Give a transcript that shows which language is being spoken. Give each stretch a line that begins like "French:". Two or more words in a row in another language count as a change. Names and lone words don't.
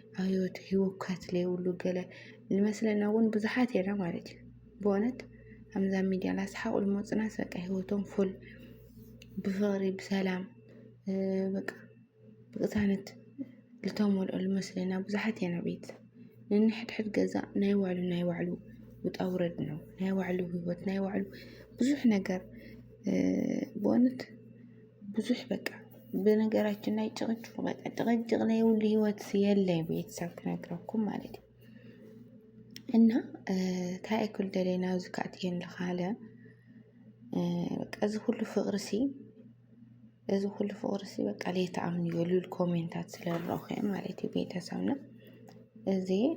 Tigrinya: ኣዮት ህይወት ለይብሉ ገለ ዝመስለና እውን ብዙሓት የና ማለት እዩ ብእውነት ኣምዛ ሚድያ ላስሓቁ ልመፅናስ በቃ ህይወቶም ፉል ብፍቅሪ ብሰላም በቃ ብቅሳነት ልተመልኦ ልመስለና ብዙሓት የና ቤተሰብ ንንሕድሕድ ገዛ ናይ ባዕሉ ውጣ ውረድ ነው ናይ ባዕሉ ህይወት ናይ ባዕሉ ብዙሕ ነገር በእውነት ብዙሕ በቃ
Amharic: በነገራችን ላይ
Tigrinya: ጭቅጭቅ በቃ ጭቅጭቅ ላይ ሁሉ ህይወት የለይ ቤተሰብ ክነግረኩም ማለት እዩ እና ታይ ኩል ደለና ዝካትየን ለኻለ በቃ እዚ ሁሉ ፍቅርሲ በቃ ለይተኣምኑ ይሉል ኮሜንታት ስለረኸ ማለት እዩ ቤተሰብና እዚ